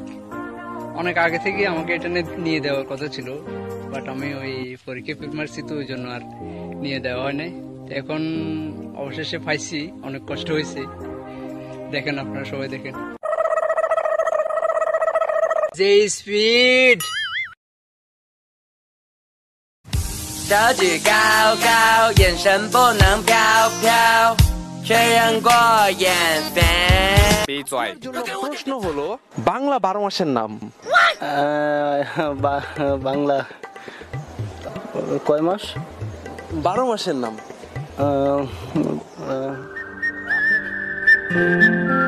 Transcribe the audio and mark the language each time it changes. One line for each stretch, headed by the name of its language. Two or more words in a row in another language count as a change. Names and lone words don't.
Bangla: অনেক আগে থেকে আমাকে এটা নিয়ে দেওয়ার কথা ছিল, বাট আমি ওই পরীক্ষা ফেল মারছি, তো ওই জন্য আর নিয়ে দেওয়া হয় নাই। এখন অবশেষে পাইছি, অনেক কষ্ট হয়েছে। দেখেন, আপনারা সবাই দেখেন যে স্পিড।
Chinese: 小举高高，眼神不能飘飘，却让过眼飞。
Bangla: 闭嘴。প্রশ্ন হলো বাংলা 12 মাসের নাম। বাংলা কয় মাস? 12 মাসের নাম।